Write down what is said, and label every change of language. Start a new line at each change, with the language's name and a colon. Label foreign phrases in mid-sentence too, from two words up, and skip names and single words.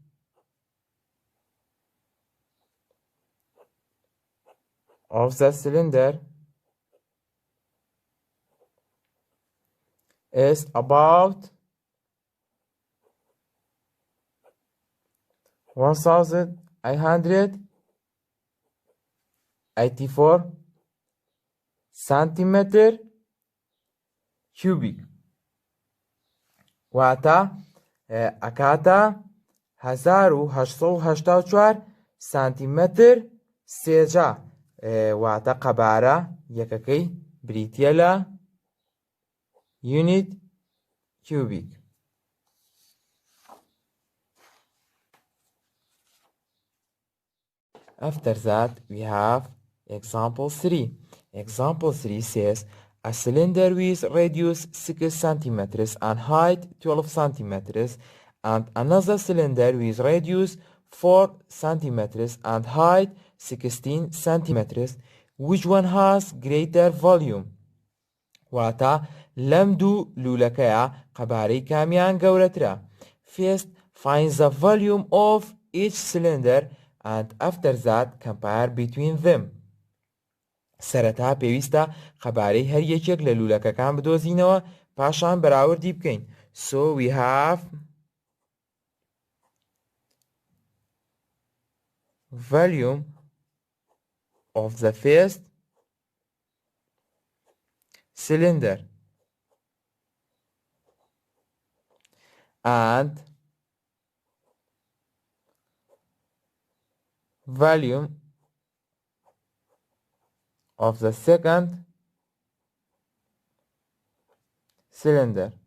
English: of the cylinder is about 1884 centimeter cubic.
Central Kurdish: واتە ئەکاتە 1884 سانتیمەتر سێجا. واتە قەبارە یەکەکەی بریتیە لە
English: unit cubic. After that, we have example 3. Example 3 says a cylinder with radius 6 centimeters and height 12 centimeters, and another cylinder with radius 4 centimeters and height 16 centimeters. Which one has greater volume?
Central Kurdish: واتە لەم دوو لولەکەیە قەبارەی کامیان گەورەترە.
English: First, find the volume of each cylinder and after that compare between them.
Central Kurdish: سەرەتا پێویستە قەبارەی هەر یەکێک لە لولەکەکان بدۆزینەوە پاشان بەراوردی بکەین.
English: So we have volume of the first cylinder and volume of the second cylinder.